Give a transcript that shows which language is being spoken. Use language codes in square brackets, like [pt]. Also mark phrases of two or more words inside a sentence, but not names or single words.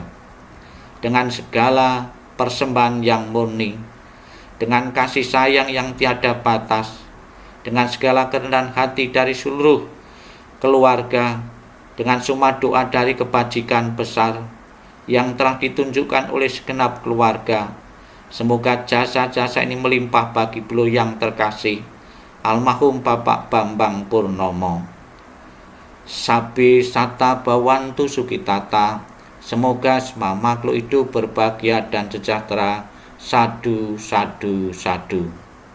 [id] Dengan segala persembahan yang murni, dengan kasih sayang yang tiada batas, dengan segala kerendahan hati dari seluruh keluarga, dengan semua doa dari kebajikan besar yang telah ditunjukkan oleh segenap keluarga, semoga jasa-jasa ini melimpah bagi beliau yang terkasih, almarhum Bapak Bambang Purnomo. [pi] Sabi sata bawantu sukitata, [id] semoga semua makhluk hidup berbahagia dan sejahtera. [pi] Sadu, sadu, sadu.